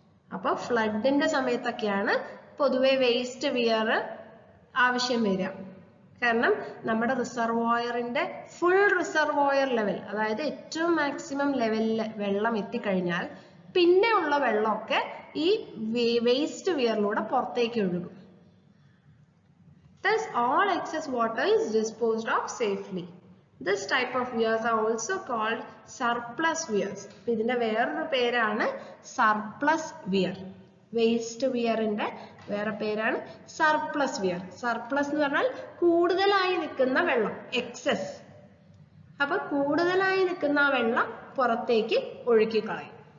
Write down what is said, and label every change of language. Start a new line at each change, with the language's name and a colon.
Malayalam: അപ്പോൾ ഫ്ലഡിന്റെ സമയത്തൊക്കെയാണ് പൊതുവെ waste wear ആവശ്യം വരിക. കാരണം നമ്മുടെ റിസർവോയറിന്റെ ഫുൾ റിസർവോയർ ലെവൽ, അതായത് ഏറ്റവും മാക്സിമം ലെവലിൽ വെള്ളം എത്തിക്കഴിഞ്ഞാൽ പിന്നെ ഉള്ള വെള്ളമൊക്കെ ഈ വേസ്റ്റ് വിയറിലൂടെ പുറത്തേക്ക് ഒഴുകും.
English: Thus, all excess water is disposed of safely. This type of weirs are also called surplus weirs.
Malayalam: ഇതിന്റെ വേറൊരു പേരാണ് surplus weir. വേസ്റ്റ് വിയറിന്റെ വേറെ പേരാണ് സർപ്ലസ് വിയർ. സർപ്ലസ് എന്ന് പറഞ്ഞാൽ കൂടുതലായി നിൽക്കുന്ന വെള്ളം, എക്സസ്. അപ്പൊ കൂടുതലായി നിൽക്കുന്ന ആ വെള്ളം പുറത്തേക്ക് ഒഴുക്കി കളയും.